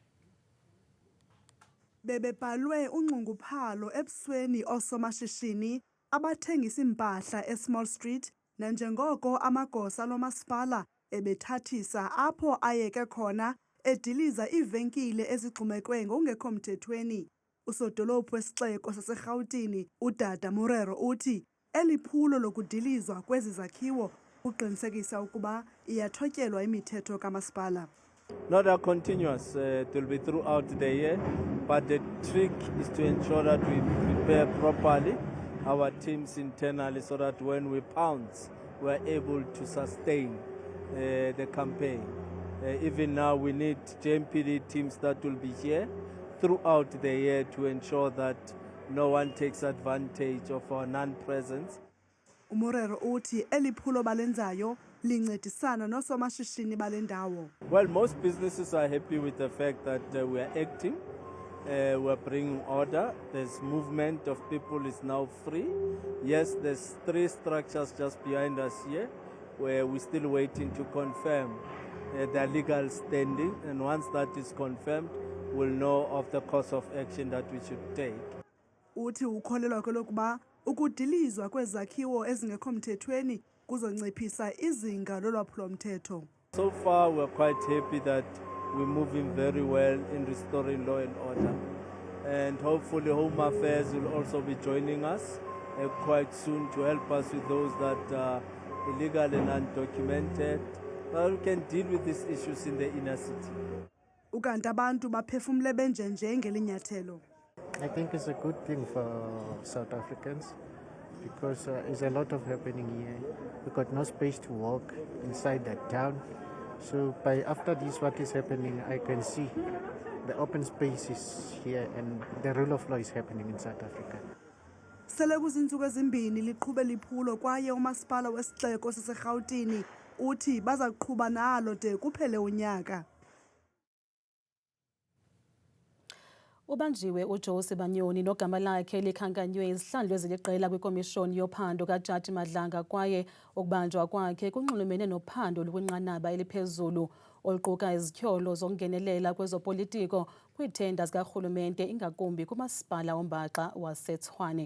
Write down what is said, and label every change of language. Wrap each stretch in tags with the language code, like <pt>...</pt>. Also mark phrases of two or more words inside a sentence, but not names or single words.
<xh>Bebebhalwe unxunguphalo ebusweni osomashishini abathengisa impahla eSmall Street nanjengoko amagosa lomasipala ebethathisa apho ayeke khona ediliza ivenkile ezigxumekwe ngokungekho mthethweni. Usodolophu wesixeko saseRhawutini uDada Murero uthi eliphulo lokudilizwa kwezi zakhiwo uqinisekisa ukuba iyathotyelwa imithetho kamasipala.</xh> <en>Not a continuous, it will be throughout the year, but the trick is to ensure that we prepare properly our teams internally so that when we pounce, we're able to sustain the campaign. Even now, we need JMPD teams that will be here throughout the year to ensure that no one takes advantage of our non-presence.</en> <xh>Umurero uthi eliphulo balenzayo lincedisana nosomashishini balendawo.</xh> <en>Well, most businesses are happy with the fact that we are acting, we're bringing order. There's movement of people is now free. Yes, there's 3 structures just behind us here where we're still waiting to confirm their legal standing, and once that is confirmed, we'll know of the course of action that we should take.</en> <xh>Uthi ukholelwa lokuba ukudilizwa kwezakhiwo ezingekho mthethweni kuzonciphisa izinga lolwaphulomthetho.</xh> <en>So far, we're quite happy that we're moving very well in restoring law and order. And hopefully Home Affairs will also be joining us quite soon to help us with those that are illegal and undocumented. But we can deal with these issues in the inner city.</en> <xh>Ukanti abantu baphefumle benjenje ngelinyathelo.</xh> <en>I think it's a good thing for South Africans because there's a lot of happening here. We've got no space to walk inside the town. So after this, what is happening, I can see the open spaces here and the rule of law is happening in South Africa.</en> <xh>Sele kuzinsuku ezimbini liqhube liphulo kwaye umasipala wesixeko saseRhawutini uthi bazaqhuba nalo de kuphele unyaka. Ubanjiwe uJosi Banyoni nogama lakhe likhankanywe izihlandlo eziliqela kwikomishoni yophando kaJaji Madlanga kwaye ukubanjwa kwakhe kunxulumene nophando lukwinqanaba eliphezulu oluquka izityholo zokungenelela kwezopolitiko kwiithenda zikarhulumente ingakumbi kumasipala ombaxa waseTshwane.</xh>